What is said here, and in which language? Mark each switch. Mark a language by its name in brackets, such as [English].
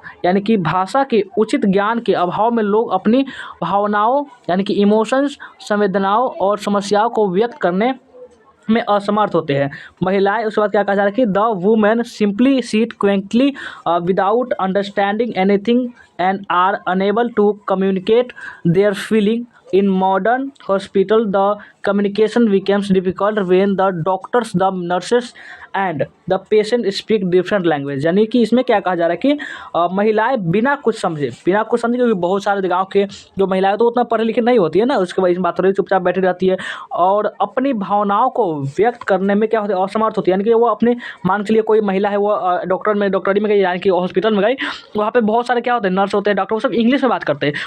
[Hindi] यानी कि भाषा के उचित ज्ञान के अभाव में लोग अपनी भावनाओं यानी कि इमोशंस, संवेदनाओं और समस्याओं को व्यक्त करने में असमर्थ होते हैं। महिलाएं, उसके बाद क्या कहा जा रहा है कि [English] The women simply sit quickly without understanding anything and are unable to communicate their feeling. In modern hospital, the communication becomes difficult when the doctors, the nurses and the patient speak different language। [Hindi] यानी कि इसमें क्या कहा जा रहा है कि महिलाएं बिना कुछ समझे क्योंकि बहुत सारे गाँव के जो महिलाएं तो उतना पढ़े लिखे नहीं होती है ना, उसके बाद इस बात रही चुपचाप बैठी रहती है और अपनी भावनाओं को व्यक्त करने में क्या होती है, असमर्थ होती है। यानी कि वो अपने मान के लिए कोई महिला है वो डॉक्टरी में गई, यानी कि हॉस्पिटल में गई, वहाँ पे बहुत सारे क्या होते हैं, नर्स होते हैं, डॉक्टर, वो सब इंग्लिश में बात करते हैं।